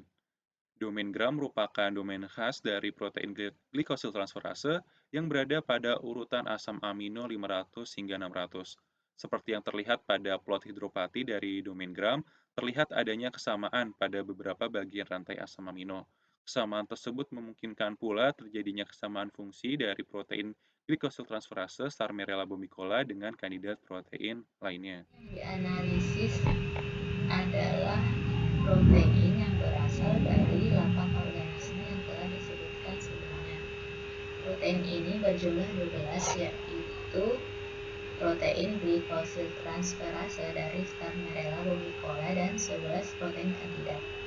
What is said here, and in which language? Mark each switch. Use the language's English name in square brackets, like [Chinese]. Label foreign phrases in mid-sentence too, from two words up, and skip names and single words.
[Indonesian] Domain gram merupakan domain khas dari protein glikosil transferase yang berada pada urutan asam amino 500 hingga 600. Seperti yang terlihat pada plot hidropati dari domain gram, terlihat adanya kesamaan pada beberapa bagian rantai asam amino. Kesamaan tersebut memungkinkan pula terjadinya kesamaan fungsi dari protein glikosil transferase Starmerella bombicola dengan kandidat protein lainnya. Dianalisis adalah protein yang berasal dari 8 organisme yang telah disebutkan sebelumnya. Protein ini berjumlah 12, yaitu protein glikosil transferase dari Starmerella bombicola dan 11 protein kandidat.